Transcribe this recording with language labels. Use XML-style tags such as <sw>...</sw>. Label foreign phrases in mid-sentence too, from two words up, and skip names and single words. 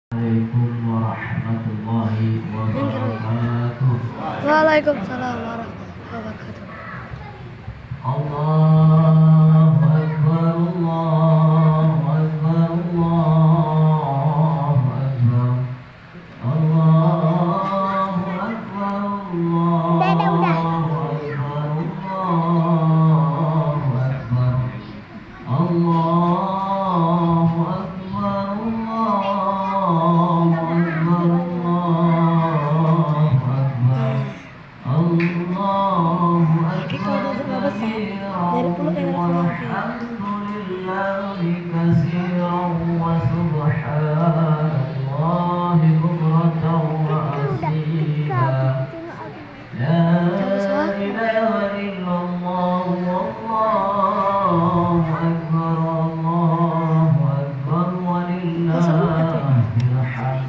<ar>السلام عليكم ورحمة الله وبركاته. وعليكم السلام ورحمة الله وبركاته. الله أكبر، الله أكبر، الله أكبر، الله أكبر، الله أكبر، الله أكبر, الله أكبر، الله أكبر، الله أكبر,</ar> <ms>Dari pulau ke</ms> <ar>والحمد لله كثيرا وسبحان الله بكرة وأصيلا. لا إله إلا الله والله أكبر، الله أكبر، ولله الحمد.</ar>